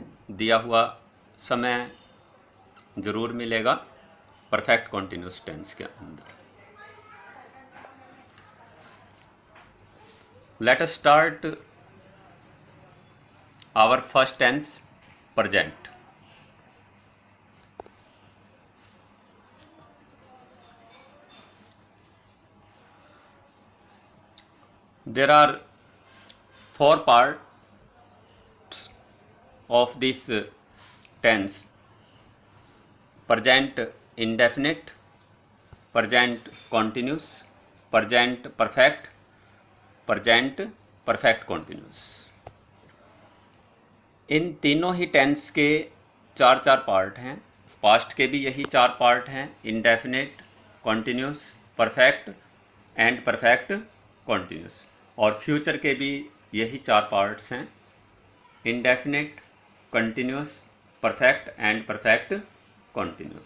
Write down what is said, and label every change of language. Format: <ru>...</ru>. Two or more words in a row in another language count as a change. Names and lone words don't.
<hi>दिया हुआ समय जरूर मिलेगा</hi> <en>perfect continuous tense</en> <hi>के अंदर.</hi> <en>Let us start our first tense, present. There are 4 parts of this tense: present indefinite, present continuous, present perfect, present perfect continuous.</en> <hi>इन तीनों ही टेंस के 4 पार्ट हैं. पास्ट के भी यही 4 पार्ट हैं:</hi> <en>indefinite, continuous, perfect and perfect continuous.</en> <hi>और फ्यूचर के भी यही 4 पार्ट्स हैं:</hi> <en>indefinite, continuous, perfect and perfect continuous.</en>